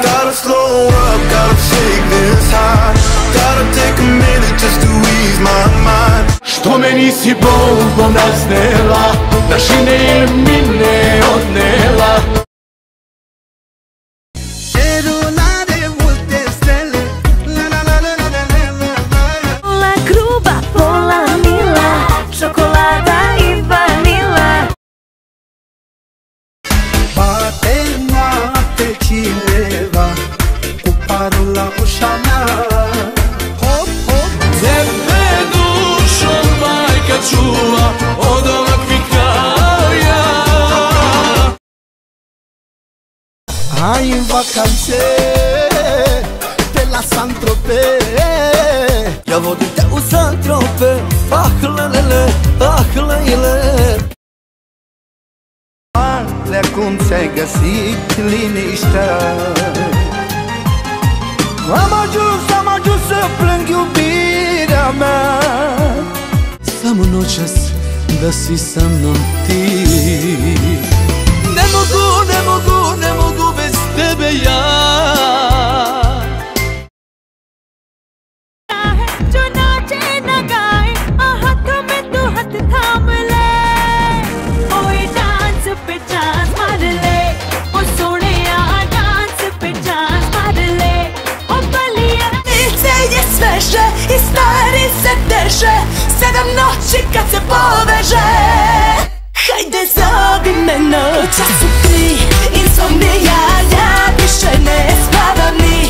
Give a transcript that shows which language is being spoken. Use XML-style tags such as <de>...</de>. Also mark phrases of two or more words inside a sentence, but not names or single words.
<en>Gotta slow up, gotta take this high. Gotta take a minute just to ease my mind.</en> <sr>Što me nisi bombom raznela, na šine ili mine odnela. Pola kruba, pola mila, čokolada i vanila.</sr> <ro>Bate noapte cineva cu parul la ușa mea. Hop, hop.</ro> <sr>Tebe dušo majka čuva od ovakvih kao ja.</sr> <ro>Hai în vacanțe pe la Saint-Tropez.</ro> <sr>Ja vodim te u Saint-Tropez. Ah lelele, ah lele.</sr> <ro>Alea cum ți-ai găsit liniștea. Am ajuns să plâng iubirea mea.</ro> <sr>Samo noćas da si sa mnom ti. Ne mogu bez tebe ja.</sr> <hi>जो नाचे न गाए, हाथों में तू हाथ थाम ले। ओए डांस पे डांस मार ले, ओ सोनिया डांस पे डांस मार ले.</hi> <sr>O balija, lice je sveže i stari se teže, 7 noći kad se poveže. Hajde zovi me noćas u 3, insomnija, ja više ne spavam ni.</sr>